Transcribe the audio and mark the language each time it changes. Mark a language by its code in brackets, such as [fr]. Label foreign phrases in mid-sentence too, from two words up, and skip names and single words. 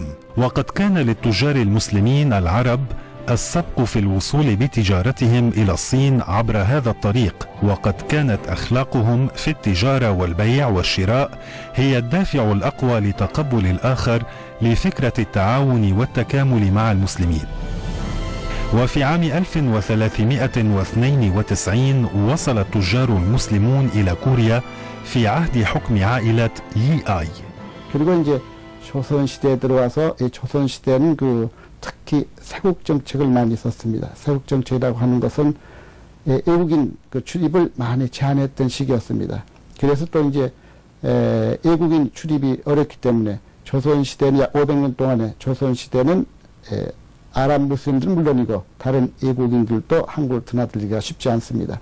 [ar] وقد كان للتجار المسلمين العرب السبق في الوصول بتجارتهم إلى الصين عبر هذا الطريق، وقد كانت أخلاقهم في التجارة والبيع والشراء هي الدافع الأقوى لتقبل الآخر لفكرة التعاون والتكامل مع المسلمين. وفي عام 1392 وصل التجار المسلمون إلى كوريا في عهد حكم عائلة [ko] 이 아이. 그리고 이제 조선 시대에 들어와서 이 조선 시대는 특히 세국 정책을 많이 썼습니다. 세국 정책이라고 하는 것은 외국인 출입을 많이 제한했던 시기였습니다. 그래서 또 이제 외국인 출입이 어렵기 때문에 조선 시대는 약 500년 동안에 조선 시대는 아랍 무슬림들은 물론이고 다른 외국인들도 한국을 드나들기가 쉽지 않습니다.